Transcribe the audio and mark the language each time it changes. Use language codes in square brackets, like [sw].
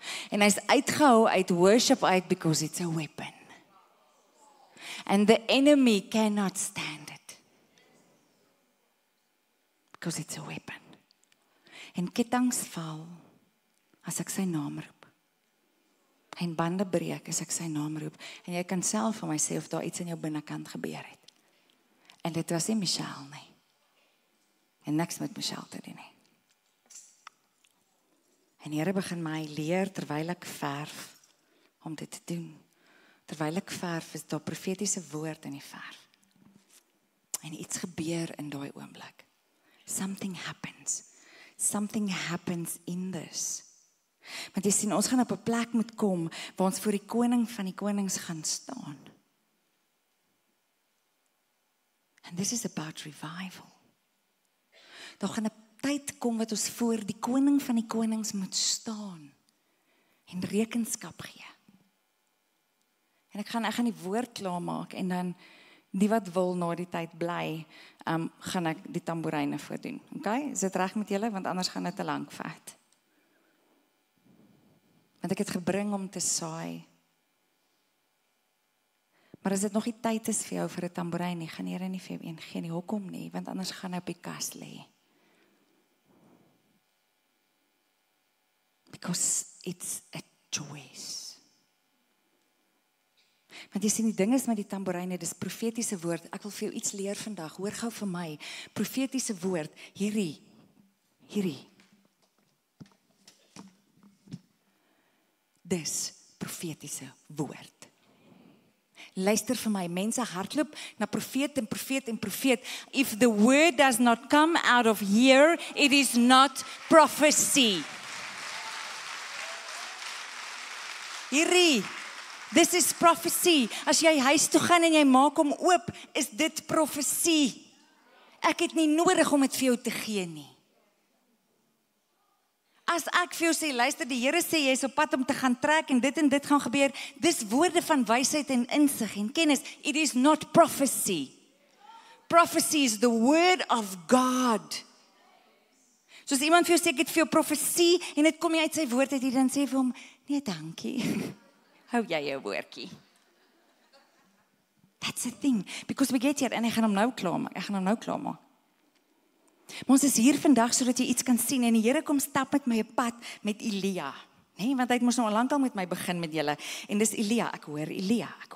[af] En hy's uitgehou uit worship uit [en] because it's a weapon. And the enemy cannot stand it. Because it's a weapon. [af] En ketTINGs val as ek sy naam roep. En bande breek as ek sy naam roep. En jy kan self vir my sê of daar iets in jou binnekant gebeur het. En dit was nie Michelle nie. En niks met Michelle te doen nie. En die Here begin my leer terwyl ek verf om dit te doen. Terwyl ek verf is daar profetiese woord in die verf. En iets gebeur in daai oomblik. [en] Something happens. Something happens in this. [af] Want jy sien, ons gaan op 'n plek moet kom waar ons voor die koning van die konings gaan staan. [en] And this is about revival. [af] Daar gaan 'n tyd kom wat ons voor die koning van die konings moet staan en rekenskap gee. En ek gaan die woord klaarmaak en dan die wat wil na die tyd bly, gaan ek die tamboeryne voordoen. Okay? Is dit reg met julle? Want anders gaan dit te lank vat. Want ek het gebring om te saai. Maar as dit nog nie tyd is vir jou vir 'n tamboerijn nie, gaan Here nie vir jou een gee nie. Hoekom nie? Want anders gaan hy op die kas lê. [en] Because it's a choice. [af] Want jy sien, die ding is met die tamboeryne, dis profetiese woord. Ek wil vir jou iets leer vandag. Hoor gou vir my. Profetiese woord. Hierdie. Dis profetiese woord. Luister vir my, mense hardloop na profeet en profeet en profeet. [en] If the word does not come out of here, it is not prophecy. [af] Hierdie, [en] this is prophecy. [af] As jy huis toe gaan en jy maak hom oop, is dit profesie. Ek het nie nodig om dit vir jou te gee nie. As ek vir jou sê, luister, die Here sê jy is op pad om te gaan trek en dit gaan gebeur, dis woorde van wysheid en insig en kennis. [en] It is not prophecy. Prophecy is the word of God. [af] Soos iemand vir jou sê, ek het vir jou profesie en dit kom jy uit sy woord uit, dan sê vir hom, nee, dankie. Hou jy jou woordjie. [en] That's the thing. Because we get here, [af] en ek gaan hom nou klaarmaak. Maar ons is hier vandag sodat jy iets kan sien en die Here kom stap met my 'n pad met Elia, nee, want hy het mos nou al lankal met my begin met julle en dis Elia, ek hoor Elia.